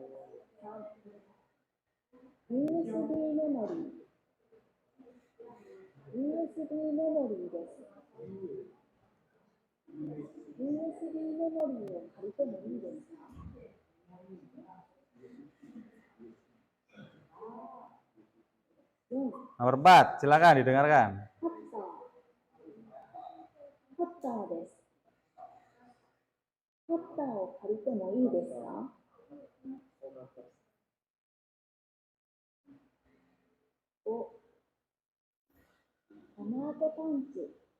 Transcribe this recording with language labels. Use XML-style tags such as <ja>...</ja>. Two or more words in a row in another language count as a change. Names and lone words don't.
<ja>USB メモリー。 USB メモリーです。USB メモリーを借りてもいいですか？</ja> <id>Nomor 4, silakan didengarkan.</id> <ja>カッターです。カッターを借りてもいいですか？5、玉当てパンチ。</ja>